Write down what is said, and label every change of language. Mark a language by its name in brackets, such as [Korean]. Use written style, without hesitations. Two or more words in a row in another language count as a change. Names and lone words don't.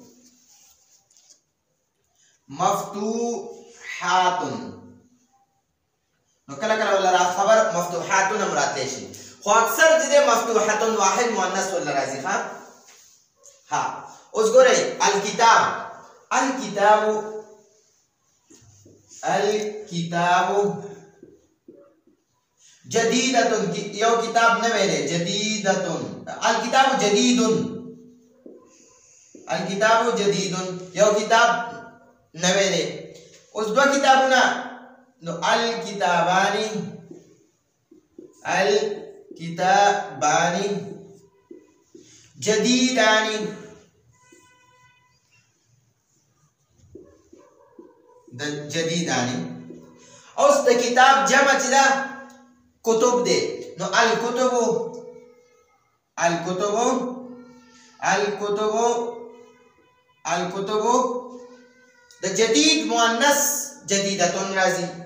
[Pashto] مفتوحات نو کله کله ولا خبر مفتوحات هم راتلی شي خو اکثر دې مفتوحات واحد مؤنث ولا راځي ها اوس ګورئ [Arabic] الكتاب جديدة [Pashto] یو کتاب نوی دی [Arabic] جديدة الكتاب جديد [Pashto] یو کتاب نوی دی اوس دو کتابونه نو الكتابان [Arabic] جديدان جديدان [Pashto] اوس د کتاب جمع چې دا کتب دی نو الکتب د جدید مؤنث جدیدتون راځي